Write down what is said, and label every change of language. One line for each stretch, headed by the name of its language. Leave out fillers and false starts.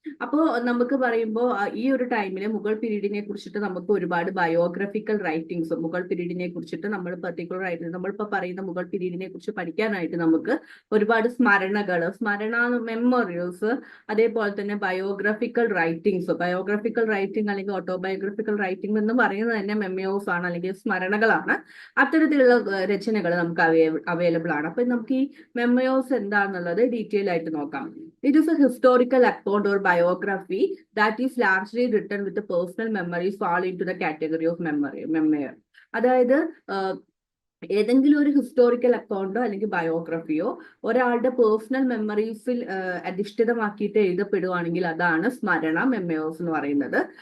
Malayalam: അപ്പോൾ നമുക്ക് പറയുമ്പോൾ ഈ ഒരു ടൈമിൽ മുഗൾ പീരീഡിനെ കുറിച്ചിട്ട് നമുക്ക് ഒരുപാട് ബയോഗ്രഫിക്കൽ റൈറ്റിംഗ്സ്, മുഗൾ പീരീഡിനെ കുറിച്ചിട്ട് നമ്മൾ പെർട്ടിക്കുലർ ആയിട്ട് നമ്മളിപ്പോൾ പറയുന്ന മുഗൾ പീരീഡിനെ കുറിച്ച് പഠിക്കാനായിട്ട് നമുക്ക് ഒരുപാട് സ്മരണ മെമ്മോറിയൽസ്, അതേപോലെ തന്നെ ബയോഗ്രഫിക്കൽ റൈറ്റിംഗ്സ്, ബയോഗ്രഫിക്കൽ റൈറ്റിംഗ് അല്ലെങ്കിൽ ഓട്ടോബയോഗ്രഫിക്കൽ റൈറ്റിംഗ് എന്ന് പറയുന്നത് തന്നെ മെമ്മോസ് ആണ് അല്ലെങ്കിൽ സ്മരണകളാണ്. അത്തരത്തിലുള്ള രചനകൾ നമുക്ക് അവൈലബിൾ ആണ്. അപ്പൊ നമുക്ക് ഈ മെമ്മോസ് എന്താണെന്നുള്ളത് ഡീറ്റെയിൽ ആയിട്ട് നോക്കാം.
English: It is a historical account or biography that is largely written with the personal memories fall into the category of memoir.
Malayalam: അതായത് ഏതെങ്കിലും ഒരു ഹിസ്റ്റോറിക്കൽ അക്കൗണ്ടോ അല്ലെങ്കിൽ ബയോഗ്രഫിയോ ഒരാളുടെ പേഴ്സണൽ മെമ്മറീസിൽ അധിഷ്ഠിതമാക്കിയിട്ട് എഴുതപ്പെടുവാണെങ്കിൽ അതാണ് സ്മരണ, മെമ്മോസ് എന്ന് പറയുന്നത്.